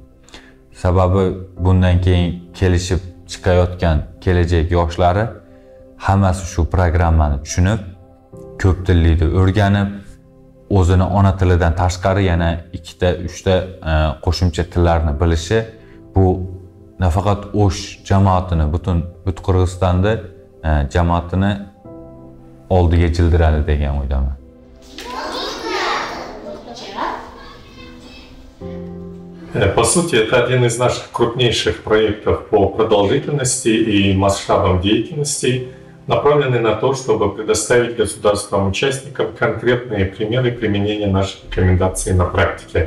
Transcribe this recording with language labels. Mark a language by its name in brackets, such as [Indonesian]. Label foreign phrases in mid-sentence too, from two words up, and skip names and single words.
[Uzbek] Sababi bundan keyin kelishib chiqayotgan kelajak yoshlari hammasi shu programmani tushunib, ko'p tillikni o'rganib, o'zini ona tilidan tashqari yana 2-3 ta qo'shimcha tillarni bilishi, bu nafaqat O'sh jamoatini, butun Qirg'izistonda jamoatini oldiga jildiradi degan o'ydaman. [Russian] По сути, это один из наших крупнейших проектов по продолжительности и масштабам деятельности, направленный на то, чтобы предоставить государственным участникам конкретные примеры применения наших рекомендаций на практике.